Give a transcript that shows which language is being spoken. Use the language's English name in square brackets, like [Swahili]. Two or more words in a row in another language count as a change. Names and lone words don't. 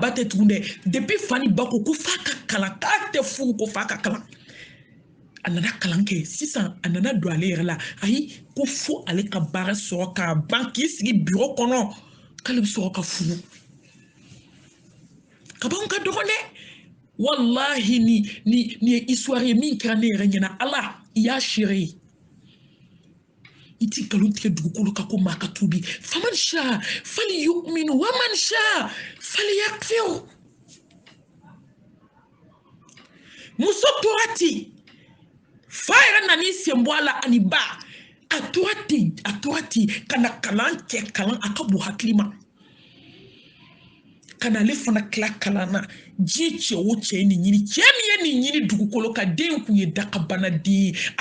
[Bambara] ba tɛ tugun dɛ depuis fa ni ba ko f'a ka kalan k'a tɛ furu ko f'a ka kalan a nana kalan kɛ sisan a nana don ale yɛrɛ la ayi ko fo ale ka baara sɔrɔ k'a ban k'i sigi bureau kɔnɔ k'ale bɛ sɔrɔ ka furu kaban ka dɔgɔn dɛ wallahi ni ye histoire ye min kɛra ne yɛrɛ ɲɛna ala i y'a seere ye i ti nkalon tigɛ dugukolo kan ko maa ka tuubi [Arabic] فمن شاء فليؤمن ومن شاء فليكفر [Bambara] muso tora ten fa yɛrɛ nan'i sen bɔ a la ani ba a tora ten ka na kalan kɛ kalan a ka bon hakili ma ka na ale fana tila kalan na diɲɛ cɛ o cɛ ye nin ɲini cɛ min ye nin ɲini dugukolo kan den kun ye dakabana den a